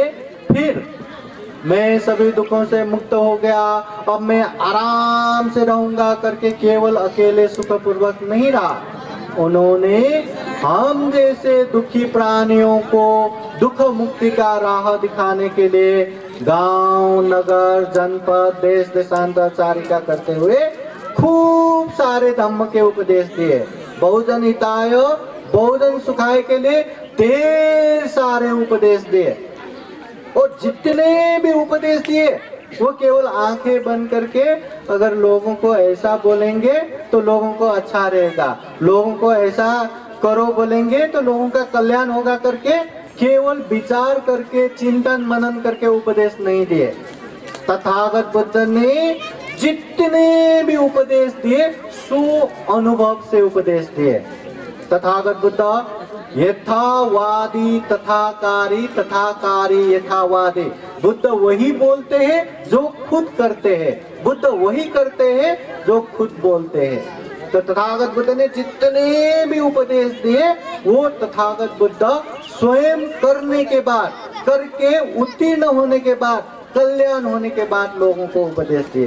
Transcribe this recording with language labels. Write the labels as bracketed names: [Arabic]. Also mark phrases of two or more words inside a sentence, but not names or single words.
[Hindi] फिर मैं सभी दुखों से मुक्त हो गया, अब मैं आराम से रहूंगा करके केवल अकेले सुखपूर्वक नहीं रहा। उन्होंने हम जैसे दुखी प्राणियों को दुख मुक्ति का राह दिखाने के लिए गांव, नगर, जनपद, देश देशांतरचारिका करते हुए खूब सारे धम्म के उपदेश दिए। [Sanskrit] बहुजन हिताय बहुजन सुखाय [Hindi] के लिए ढेर सारे उपदेश दिए। और जितने भी उपदेश दिए वो केवल आंखें बंद करके अगर लोगों को ऐसा बोलेंगे तो लोगों को अच्छा रहेगा, लोगों को ऐसा करो बोलेंगे तो लोगों का कल्याण होगा करके केवल विचार करके चिंतन मनन करके उपदेश नहीं दिए। तथागत बुद्ध ने जितने भी उपदेश दिए सो अनुभव से उपदेश दिए। [Pali] तथागत बुद्ध यथावादी तथाकारी, तथाकारी यथावादी। [Hindi] बुद्ध वही बोलते हैं जो खुद करते हैं, बुद्ध वही करते हैं जो खुद बोलते हैं। तो तथागत बुद्ध ने जितने भी उपदेश दिए वो तथागत बुद्ध स्वयं करने के बाद, करके उत्तीर्ण होने के बाद, कल्याण होने के बाद लोगों को उपदेश दिए।